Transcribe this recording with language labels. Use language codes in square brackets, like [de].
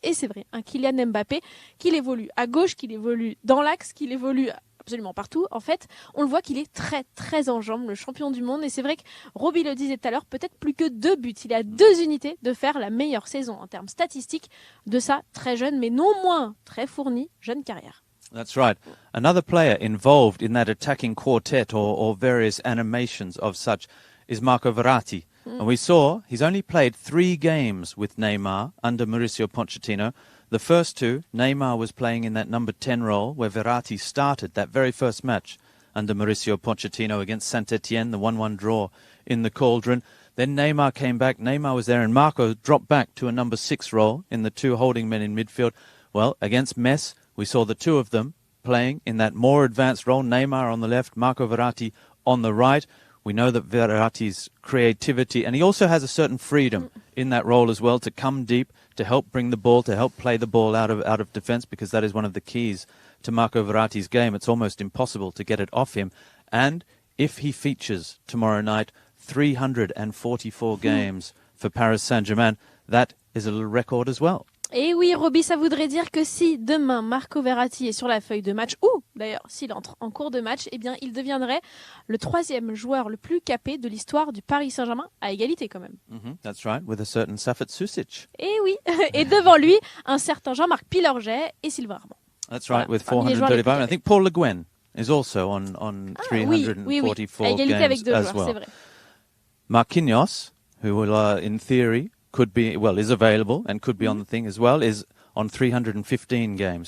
[fr] Et c'est vrai, un Kylian Mbappé qu'il évolue à gauche, qu'il évolue dans l'axe, qu'il évolue absolument partout. En fait, on le voit qu'il est très très en jambes, le champion du monde. Et c'est vrai que Roby le disait tout à l'heure, peut-être plus que 2 buts. Il a 2 unités de faire la meilleure saison en termes statistiques de sa très jeune, mais non moins très fournie, jeune carrière. [en] That's right. Another player involved in that attacking quartet or various animations of such is Marco Verratti. And we saw he's only played 3 games with Neymar under Mauricio Pochettino. The first 2, Neymar was playing in that number 10 role where Verratti started that very first match under Mauricio Pochettino against Saint-Etienne, the 1-1 draw in the Cauldron. Then Neymar came back. Neymar was there and Marco dropped back to a number 6 role in the 2 holding men in midfield. Well, against Metz, we saw the 2 of them playing in that more advanced role. Neymar on the left, Marco Verratti on the right. We know that Verratti's creativity, and he also has a certain freedom in that role as well to come deep, to help bring the ball, to help play the ball out of defence, because that is one of the keys to Marco Verratti's game. It's almost impossible to get it off him. And if he features tomorrow night, 344 games for Paris Saint Germain, that is a little record as well. [fr] Et oui, Roby, ça voudrait dire que si demain Marco Verratti est sur la feuille de match, ou d'ailleurs s'il entre en cours de match, eh bien il deviendrait le 3e joueur le plus capé de l'histoire du Paris Saint-Germain, à égalité quand même. [en] That's right, with a certain Safet Susic. [fr] Et oui, et devant lui, un certain Jean-Marc Pilorget et Sylvain Armand. [en] That's right, with 435. I think Paul Le Guen is also on 344 [fr] à égalité [en] games [fr] avec 2 [en] as [fr] joueurs, [en] well. [fr] c'est vrai. [en] Marquinhos, who will, in theory, is available and could be on the thing as well, is on 315 games.